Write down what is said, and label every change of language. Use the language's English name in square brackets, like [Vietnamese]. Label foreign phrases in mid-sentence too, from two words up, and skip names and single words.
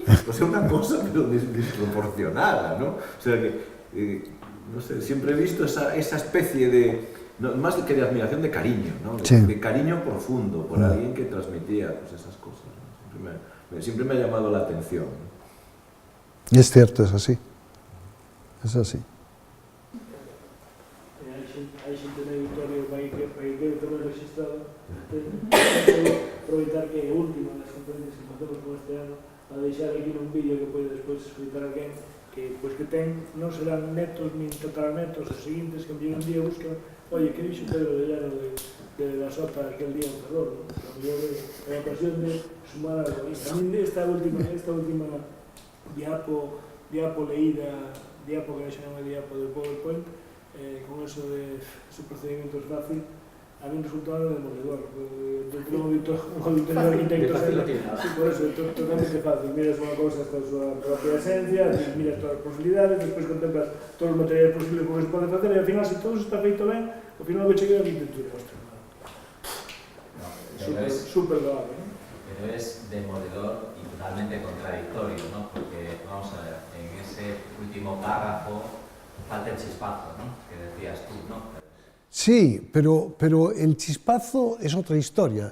[Spanish] O sea, una cosa pero desproporcionada, ¿no? O sea que, no sé, siempre he visto esa especie No, más que de admiración, de cariño, ¿no? De cariño profundo por alguien que transmitía pues, esas cosas, ¿no? Siempre me ha llamado la atención, ¿no? Es cierto, es así. Es así. [Galician] Hai xente na Vitoria que quede tamén registrado. Aproveitar que é o último das conferencias que facemos con este ano a deixar aquí un vídeo que pode despois escutar alguén que ten, non serán netos nin tataranetos os seguintes que un día buscan oye, que dixo Pedro de Llano de la Sota aquel día en Ferrol, a mellor é a ocasión de sumar algo. [Spanish] A mí esta última [Galician] diapo leída, diapo que xa non é diapo de PowerPoint, [Spanish] con eso de ese procedimiento es fácil, a mí resultaba demoledor. Tengo un auditorio de arquitectos, por eso é totalmente fácil. [Galician] Miras unha cousa hasta a súa propia esencia, miras todas as posibilidades, despois contemplas todos os materiais posibles que se pode facer, e ao final, se todo está feito ben, ao final o que chegue é a arquitectura. [Spanish] Súper loable, ¿no? Pero es demoledor y totalmente contradictorio, ¿no? Porque, vamos a ver, en ese último párrafo falta el chispazo, ¿no? Que decías tú, ¿no? Sí, pero el chispazo es otra historia.